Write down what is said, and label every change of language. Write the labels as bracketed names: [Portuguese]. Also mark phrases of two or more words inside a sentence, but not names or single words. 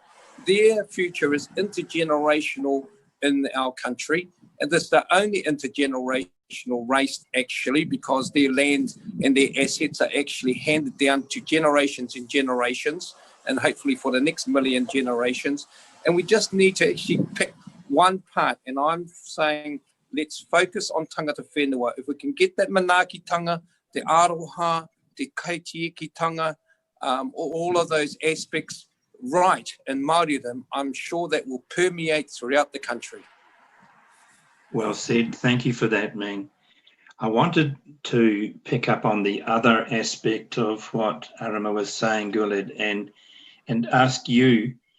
[English] Their future is intergenerational in our country, and this is the only intergenerational race actually, because their lands and their assets are actually handed down to generations and generations, and hopefully for the next million generations. And we just need to actually pick one part, and I'm saying let's focus on [Māori] tangata whenua. [English] If we can get that [Māori] manaakitanga, te aroha, te kaitiekitanga, [English] all of those aspects right in Māoridom, I'm sure that will permeate throughout the country. Well said. Thank you for that, Ming. I wanted to pick up on the other aspect of what Arama was saying, Guled, and ask you.